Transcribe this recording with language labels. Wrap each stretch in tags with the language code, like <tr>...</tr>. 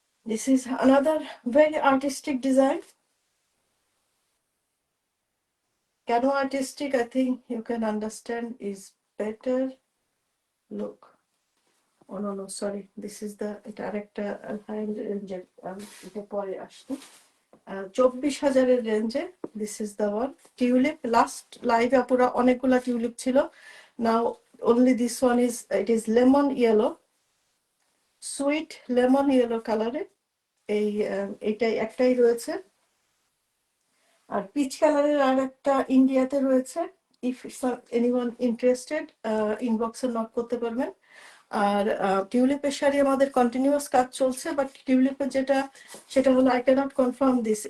<en>This is another very artistic design. Cano artistic, I think you can understand, is better. Look. Oh no, no, sorry. This is the director high range.</en> <bn>এটা পরে আসছে। 24,000 রেঞ্জে</bn> <en>This is the one.</en> <bn>Tulip, last লাইভে পুরো অনেকগুলা tulip ছিল।</bn> <en>Now only this one is, it is lemon yellow, sweet lemon yellow কালারে।</en> <bn>এইটাই একটাই রয়েছে। আর পিচ কালারের আর একটা ইন্ডিয়াতে রয়েছে।</bn> <en>if anyone interested,</en> <bn>ইনবক্সে নক করতে পারবেন। আর টিউলিপের শাড়ি আমাদের কন্টিনিউয়াস কাজ চলছে, বাট টিউলিপের যেটা, সেটা হলো</bn> <en>I cannot confirm this.</en>